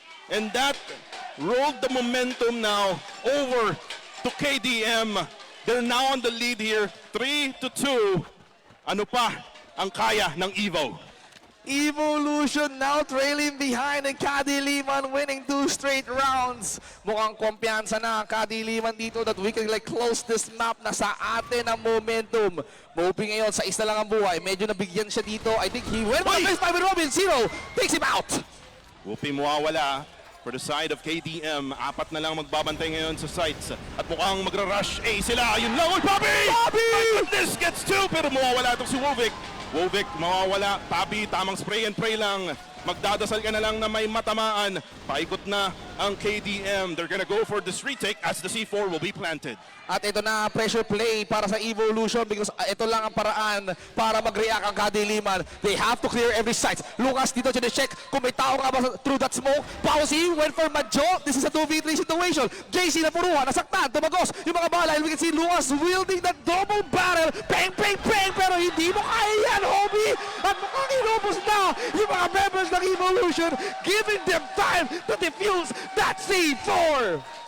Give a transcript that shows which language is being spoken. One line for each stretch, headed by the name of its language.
English: And that rolled the momentum now over to KDM. They're now on the lead here, 3-2.
Filipino: Ano pa ang kaya ng Evo?
English: Evolution now trailing behind and KADILIMAN winning 2 straight rounds.
Filipino: Mukhang kumpiyansa na ang KADILIMAN dito
English: that we can like close this map
Filipino: na sa atin ang momentum. Moving ngayon sa isa lang ang buhay. Medyo nabigyan siya dito.
English: I think he went for the first 5 with Robin. Zero takes him out.
Filipino: Whoopi mawawala for the side of KDM. Apat na lang magbabantay ngayon sa sites. At mukhang magra-rush A sila. Yun lang. Uy, Bobby! Bobby!
English: This gets 2
Filipino: pero mawawala itong si Wovic. Wovic mawawala. Bobby, tamang
English: spray and pray
Filipino: lang. Magdadasal ka na lang na may matamaan. Paikot na ang KDM.
English: They're gonna go for this retake as the C4 will be planted.
Filipino: At ito na pressure play para sa Evolution because ito lang ang paraan para mag-react ang KADILIMAN.
English: They have to clear every site.
Filipino: Lucas dito check kung may tao nga ba
English: through that smoke.
Filipino: Pausi went for Madjo.
English: This is a 2v3 situation.
Filipino: JC na puruhan, nasaktan, tumagos yung mga bala.
English: And we can see Lucas wielding that double barrel. Bang, bang, bang!
Filipino: Pero hindi mo kaya yan, homie! At mukhang inubos na yung mga members ng Evolution,
English: giving them time to defuse that C4!